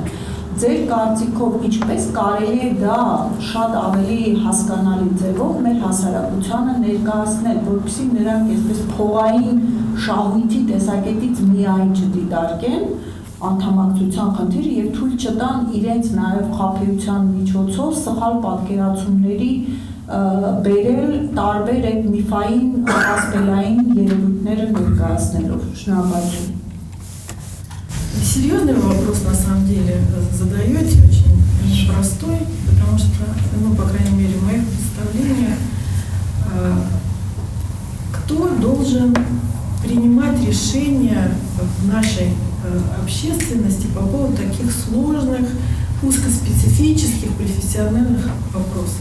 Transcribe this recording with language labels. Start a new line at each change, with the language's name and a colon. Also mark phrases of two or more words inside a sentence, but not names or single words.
Armenian: ձեր կարծիքով ինչպես կարելի է դա շատ ավելի հասկանալի ձևով մեր հասարակությանը ներկայացնել, որպեսզի նրանք այսպես փողային շահույթի տեսակետից միայն չդիտարկեն անդամակցության խնդիրը եւ թույլ չտան իրենց նաեւ խաբեության միջոցով սխալ պատկերացումների բերել տարբեր այդ միֆային ասպելային երևույթները ներկայացնելով։ Շնորհակալություն։
Russian: Серьезный вопрос на самом деле задаете, очень непростой, потому что, ну, по крайней мере, в моих представлениях, кто должен принимать решения в нашей общественности по поводу таких сложных, узкоспецифических, профессиональных вопросов.